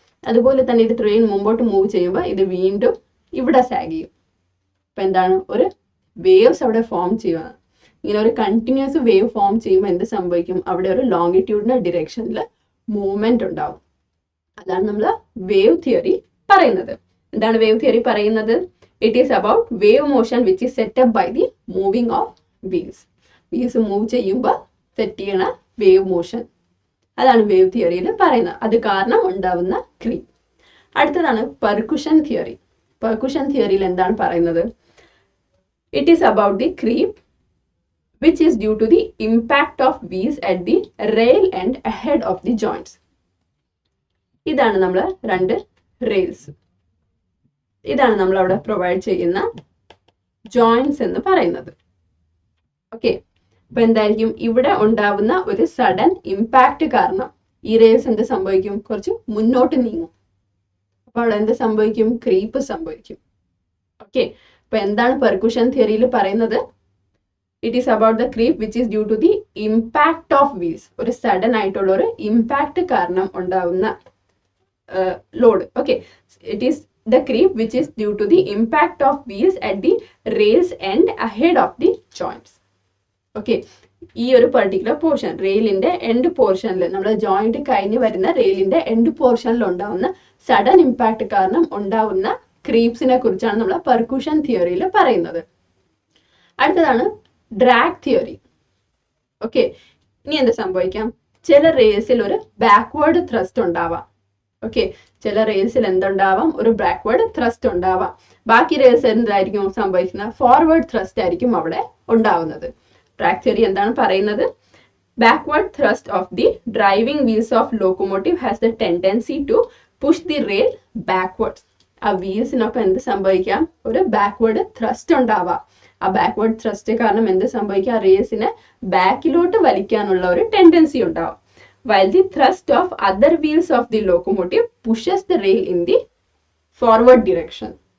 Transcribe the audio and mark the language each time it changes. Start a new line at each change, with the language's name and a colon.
Malayalam: അതുപോലെ തന്നെ ഇത് ട്രെയിൻ മുമ്പോട്ട് മൂവ് ചെയ്യുമ്പോൾ ഇത് വീണ്ടും ഇവിടെ സാഗ് ചെയ്യും. അപ്പൊ എന്താണ്? ഒരു വേവ്സ് അവിടെ ഫോം ചെയ്യുകയാണ്. ഇങ്ങനെ ഒരു കണ്ടിന്യൂസ് വേവ് ഫോം ചെയ്യുമ്പോൾ എന്ത് സംഭവിക്കും? അവിടെ ഒരു ലോങ്കിറ്റ്യൂഡിനൽ ഡിറക്ഷനിൽ മൂവ്മെന്റ് ഉണ്ടാവും. അതാണ് നമ്മൾ വേവ് തിയറി പറയുന്നത്. എന്താണ് വേവ് തിയറി പറയുന്നത്?
English: It is about wave motion which is set up by the moving of wheels.
Malayalam: Wheels move ചെയ്യുമ്പോൾ സെറ്റ് ചെയ്യണ വേവ് മോഷൻ, അതാണ് വേവ് തിയറിയിൽ പറയുന്നത്. അത് കാരണം ഉണ്ടാവുന്ന ക്രീപ്പ്. അടുത്തതാണ് പെർക്കുഷൻ തിയറി. പെർക്കുഷൻ തിയറിയിൽ എന്താണ് പറയുന്നത്?
English: It is about the creep which is due to the impact of wheels at the rail end ahead of the joints.
Malayalam: ഇതാണ് നമ്മൾ 2 റെയിൽസ്. ഇതാണ് നമ്മൾ അവിടെ പ്രൊവൈഡ് ചെയ്യുന്ന ജോയിന്റ്സ് എന്ന് പറയുന്നത്. ഓക്കെ, അപ്പൊ എന്തായിരിക്കും? ഇവിടെ ഉണ്ടാവുന്ന ഒരു സഡൻ ഇമ്പാക്ട് കാരണം ഈ റെയിൽസ് എന്ത് സംഭവിക്കും? കുറച്ച് മുന്നോട്ട് നീങ്ങും. അപ്പൊ അവിടെ എന്ത് സംഭവിക്കും? ക്രീപ്പ് സംഭവിക്കും. ഓക്കെ, അപ്പൊ എന്താണ് പെർക്കുഷൻ തിയറിയിൽ പറയുന്നത്?
English: It is about the creep which is due to the impact of wheels.
Malayalam: ഒരു സഡൻ ആയിട്ടുള്ള ഒരു ഇമ്പാക്ട് കാരണം ഉണ്ടാവുന്ന load.
English: Okay, it is the creep which is due to the impact of wheels at the rail's end ahead of the joints.
Malayalam: Okay, ഈ ഒരു particular portion റെയിലിന്റെ end പോർഷനിൽ, നമ്മുടെ joint കഴിഞ്ഞ് വരുന്ന റെയിലിന്റെ എൻഡ് പോർഷനിൽ ഉണ്ടാവുന്ന സഡൻ ഇമ്പാക്ട് കാരണം ഉണ്ടാവുന്ന ക്രീപ്സിനെ കുറിച്ചാണ് നമ്മൾ പെർക്കുഷൻ തിയറിയിൽ പറയുന്നത്. അടുത്തതാണ് ഡ്രാഗ് തിയറി. ഓക്കെ, ഇനി എന്ത് സംഭവിക്കാം? ചില റേസിൽ ഒരു ബാക്ക്വേർഡ് ത്രസ്റ്റ് ഉണ്ടാവാം. ഓക്കെ, ചില റെയിൽസിൽ എന്തുണ്ടാവാം? ഒരു ബാക്ക്വേർഡ് ത്രസ്റ്റ് ഉണ്ടാവാം. ബാക്കി റെയിൽസ് എന്തായിരിക്കും സംഭവിക്കുന്നത്? ഫോർവേഡ് ത്രസ്റ്റ് ആയിരിക്കും അവിടെ ഉണ്ടാവുന്നത്. ട്രാക്ക് തിയറി എന്താണ് പറയുന്നത്?
English: Backward thrust of the driving wheels of locomotive has the tendency to push the rail backwards.
Malayalam: ആ വീൽസിനൊക്കെ എന്ത് സംഭവിക്കാം? ഒരു ബാക്ക്വേർഡ് ത്രസ്റ്റ് ഉണ്ടാവാം. ആ ബാക്ക്വേർഡ് ത്രസ്റ്റ് കാരണം എന്ത് സംഭവിക്കാം? റെയിൽസിനെ ബാക്കിലോട്ട് വലിക്കാനുള്ള ഒരു ടെൻഡൻസി ഉണ്ടാവും.
English: While the thrust of other wheels of the locomotive pushes the rail in the forward direction.